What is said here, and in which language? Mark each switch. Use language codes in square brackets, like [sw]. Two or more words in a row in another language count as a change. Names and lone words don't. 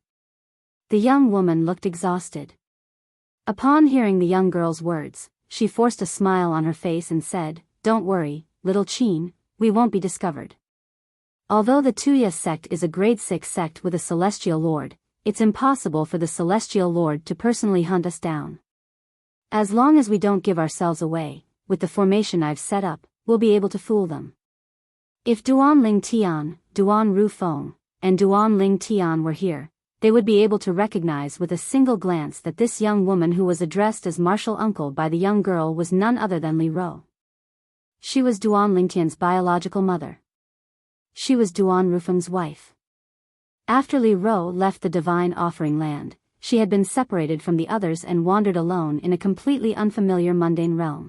[en] The young woman looked exhausted. Upon hearing the young girl's words, she forced a smile on her face and said, "Don't worry, little Chin, we won't be discovered. Although the Tuya sect is a grade 6 sect with a celestial lord, it's impossible for the celestial lord to personally hunt us down. As long as we don't give ourselves away, with the formation I've set up, we'll be able to fool them." If Duan Ling Tian, Duan Ru Feng, and Duan Ling Tian were here, they would be able to recognize with a single glance that this young woman who was addressed as martial uncle by the young girl was none other than Li Ro. She was Duan Ling Tian's biological mother. She was Duan Rufeng's wife. After Li Ro left the divine offering land, she had been separated from the others and wandered alone in a completely unfamiliar mundane realm.